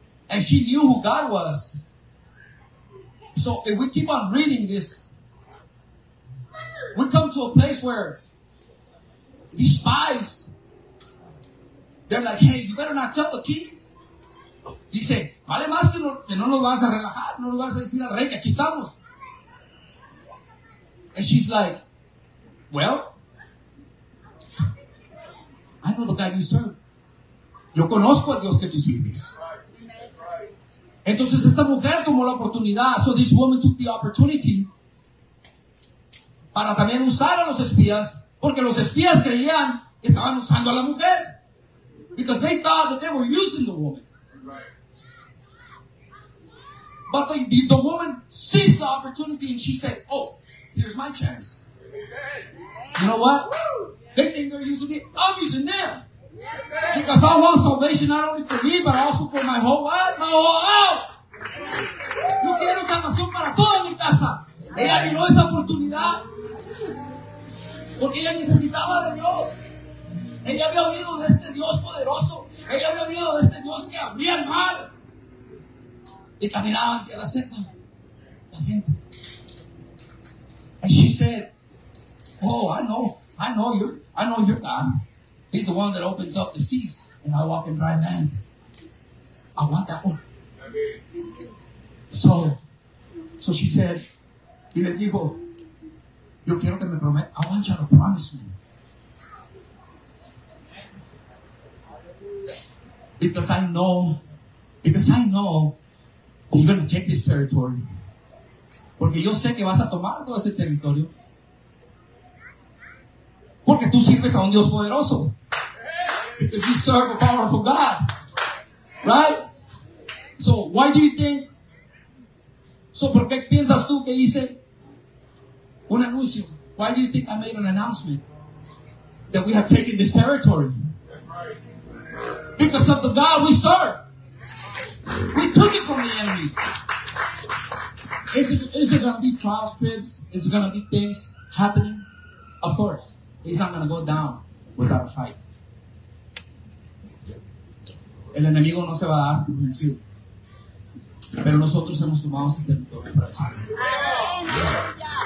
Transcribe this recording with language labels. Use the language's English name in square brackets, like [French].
[English] And she knew who God was. So if we keep on reading this, we come to a place where these spies, they're like, hey, you better not tell the king. [Spanish] Dice, vale más que no nos vas a relajar, no nos vas a decir al rey que aquí estamos. [English] And she's like, well, I know the God you serve. [Spanish] Yo conozco al Dios que tú sirves. Entonces esta mujer tomó la oportunidad. [English] So this woman took the opportunity [Spanish] para también usar a los espías, porque los espías creían que estaban usando a la mujer. [English] Because they thought that they were using the woman. But the woman seized the opportunity and she said, oh, here's my chance. You know what? They think they're using me. I'm using them. Because I want salvation not only for me, but also for my whole life, my whole house. [Spanish] Yo quiero salvación para toda mi casa. Ella miró esa oportunidad porque ella necesitaba de Dios. Ella había oído de este Dios poderoso. Ella había oído de este Dios que abría el mar y caminaba hacia la seta la gente. [English] And she said, oh, I know your God. He's the one that opens up the seas, and I walk in dry land. I want that one. So she said, [Spanish] y les dijo, yo quiero que me prometa, [English] I want you to promise me. Because I know you're going to take this territory. [Spanish] Porque yo sé que vas a tomar todo ese territorio. Porque tú sirves a un Dios poderoso. [English] Because you serve a powerful God. Right? So why do you think? [Spanish] So ¿por qué piensas tú que hice un anuncio? [English] Why do you think I made an announcement that we have taken this territory? Because of the God we serve. We took it from the enemy. Is it going to be trial strips? Is it going to be things happening? Of course. He's not going to go down without a fight. [Spanish] El enemigo no se va a dar por vencido. Pero nosotros hemos tomado ese territorio para el Señor.